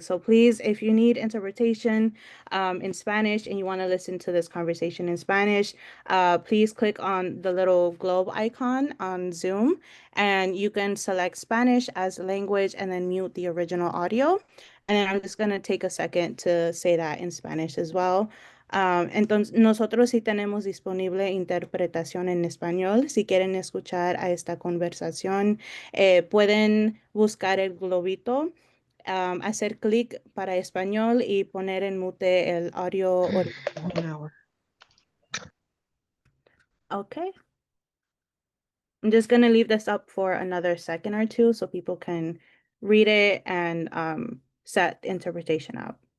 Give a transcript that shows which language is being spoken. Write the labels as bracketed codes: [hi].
[en] So please, if you need interpretation in Spanish and you want to listen to this conversation in Spanish, please click on the little globe icon on Zoom and you can select Spanish as language and then mute the original audio. And then I'm just going to take a second to say that in Spanish as well. [es] Entonces, nosotros sí tenemos disponible interpretación en español. Si quieren escuchar a esta conversación, pueden buscar el globito, hacer clic para español y poner en mute el audio original. [en] 1 hour. Okay. I'm just going to leave this up for another second or two so people can read it and set interpretation up.